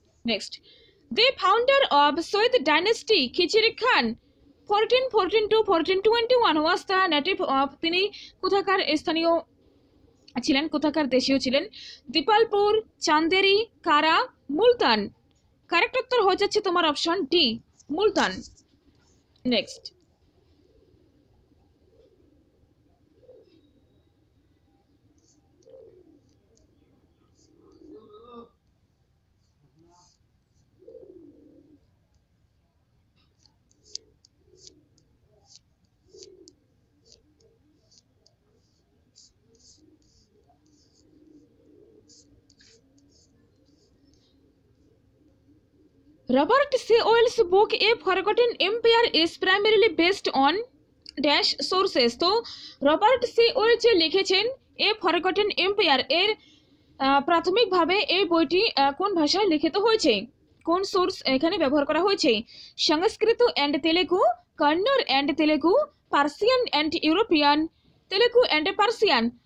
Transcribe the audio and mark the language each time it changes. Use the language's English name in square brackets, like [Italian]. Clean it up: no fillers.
[English] Next, the founder of Sayyid dynasty Khizr Khan 1414 to 1421 was the native of. [Bangla] তিনি কোথাকার স্থানীয় ছিলেন, কোথাকার দেশীয় ছিলেন? দীপালপুর, চান্দেরি, কারা, মুলতান। কারেক্ট উত্তর হয়ে যাচ্ছে তোমার option D, Multan. [English] Next, Robert C. Owen's book A Forgotten Empire is primarily based on dash sources. [Bangla] তো রবার্ট সি ওয়েল যে লিখেছেন এ ফরগটেন এম্পায়ার, এর প্রাথমিকভাবে এই বইটি কোন ভাষায় লিখিত হয়েছে? কোন সোর্স এখানে ব্যবহার করা হয়েছে? সংস্কৃত and Telugu, Kannada and Telugu, Persian and European, Telugu and Persian.